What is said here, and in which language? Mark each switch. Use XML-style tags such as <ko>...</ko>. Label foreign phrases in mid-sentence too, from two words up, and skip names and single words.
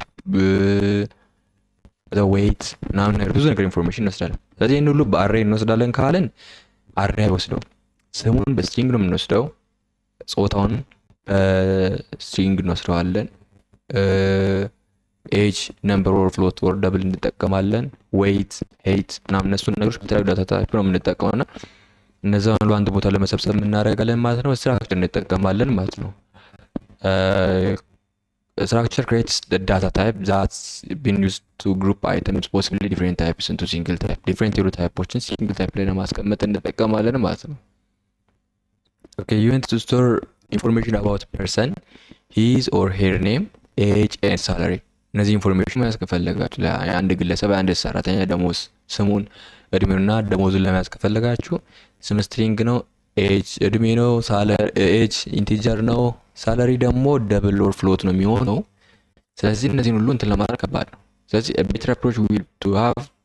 <am>ዌይት ምናምን ነገር ብዙ ነገር ኢንፎርሜሽን እንወስዳለን። ስለዚህ ይህን ሁሉ በአሬ እንወስዳለን ካለን አሬ አይወስደው። ስሙን በስትሪንግ ነው የምንወስደው፣ ጾታውን በስትሪንግ እንወስደዋለን፣</am> <en>age number or float or double</en> <am>እንጠቀማለን፣ ዌይት ሄይት ምናምን እነሱን ነገሮች በተለያዩ</am> <en>data type</en> <am>ነው የምንጠቀመው እና እነዛን በአንድ ቦታ ለመሰብሰብ የምናደርጋለን ማለት ነው። ስትራክቸር እንጠቀማለን ማለት ነው።</am> <en>structure creates the data type that's been used to group items possibly different types into single type different typeዎችን single type</en> <am>ላይ ለማስቀመጥ እንጠቀማለን ማለት</am> <en>ነው። okay, you want to store information about person, his or her name, age and salary።</en> <am>እነዚህ ኢንፎርሜሽን መያዝ ከፈለጋችሁ የአንድ ግለሰብ የአንድ ሰራተኛ ደሞዝ፣ ስሙን፣ እድሜውና ደሞዙን ለመያዝ ከፈለጋችሁ ስም ስትሪንግ ነው፣ ኤጅ እድሜ ነው፣ ኤጅ ኢንቲጀር ነው፣ ሳለሪ ደግሞ</am> <en>double or float</en> <am>ነው የሚሆነው። ስለዚህ እነዚህን ሁሉ እንትን ለማድረግ ከባድ ነው። ስለዚህ</am> <en>better approach will to have</en>